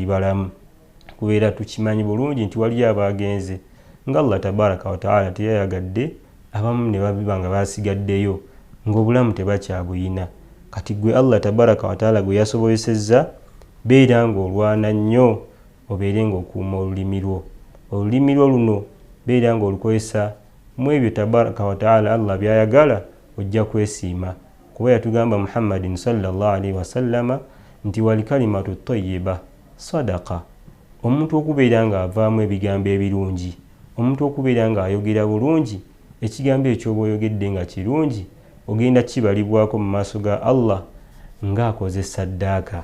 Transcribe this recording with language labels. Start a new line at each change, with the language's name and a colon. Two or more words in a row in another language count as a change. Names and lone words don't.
Ganda: balamu kubeera tukimanyi bulungi nti waliyo abagenze nga Allah
Arabic: تبارك وتعالى
Ganda: teyayagadde abamu ne babiba nga basigaddeyo ng'obulamu tebakyabuyina kati gwe Allah
Arabic: تبارك وتعالى
Ganda: gwe yasobozesezza beera ng'olwana nnyo obeere ng'okuuma olulimi lwo olulimi lwo luno beera ng'olukozesa mu ebyo
Arabic: تبارك وتعالى
Ganda: Allah byayagala ojja kwesiima kuba yatugamba Muhammadin
Arabic: صلى الله عليه وسلم
Ganda: nti
Arabic: والكلمة الطيبة صدقة
Ganda: omuntu okubeera nga avaamu ebigambo ebirungi omuntu okubeera nga ayogera bulungi ekigambo ekyoba oyogedde nga kirungi ogenda kibalibwako mu maaso ga Allah ng'akoze saddaaka.